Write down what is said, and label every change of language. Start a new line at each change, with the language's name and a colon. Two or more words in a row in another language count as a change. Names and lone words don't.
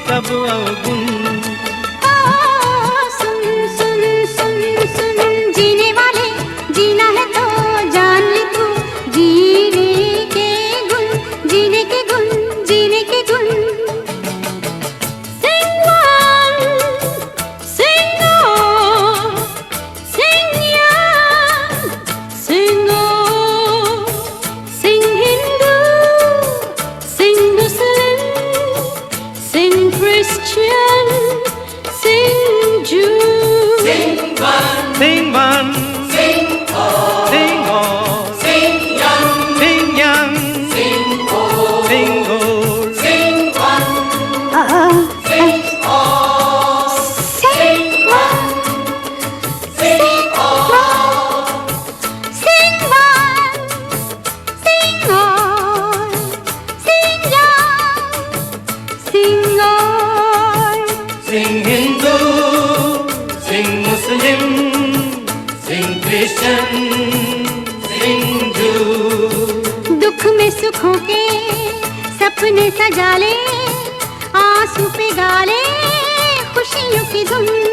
Hindi: अवगुण। सुन सुन सुन सुन जीने वाले, जीना है तो जान ले तू, जीने के गुण, जीने के गुण, जीने के गुण।
English: Sing one, sing all, sing young, sing old, sing Hindu, sing Muslim, sing Christian, sing Jew. Sing one, sing all, sing young, sing old, sing one, sing all, Sing one, sing all, sing one, sing all, sing young, sing old. sing Hindu, sing Muslim, sing Christian, sing Jew.
Hindi: दुख में सुखों के सपने सजा ले, आंसू पे गाले खुशियों की धुन।